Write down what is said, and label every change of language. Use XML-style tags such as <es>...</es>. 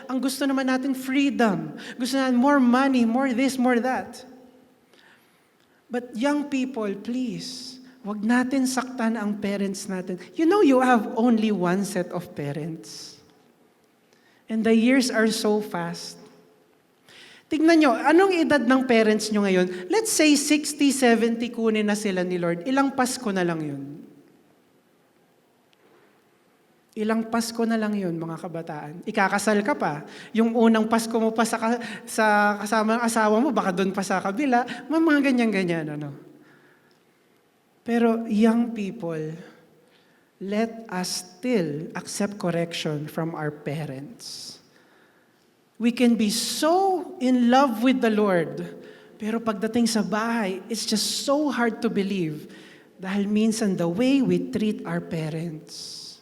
<tl>Ang gusto naman natin, freedom. Gusto natin</tl> <en>more money, more this, more that. But young people, please,</en> <tl>wag natin saktan ang parents natin.</tl> <en>You know you have only one set of parents. And the years are so fast.</en> <tl>Tignan nyo, anong edad ng parents nyo ngayon?</tl> <en>Let's say</en> <tl>60, 70 kunin na sila ni Lord. Ilang Pasko na lang yun? Ilang Pasko na lang yun, mga kabataan. Ikakasal ka pa. Yung unang Pasko mo pa sa kasama ng asawa mo, baka doon pa sa kabila. Mga ganyan-ganyan, ano. Pero</tl> <en>young people, let us still accept correction from our parents. We can be so in love with the Lord,</en> <tl>pero pagdating sa bahay,</tl> <en>it's just so hard to believe</en> <tl>dahil minsan</tl> <en>the way we treat our parents.</en>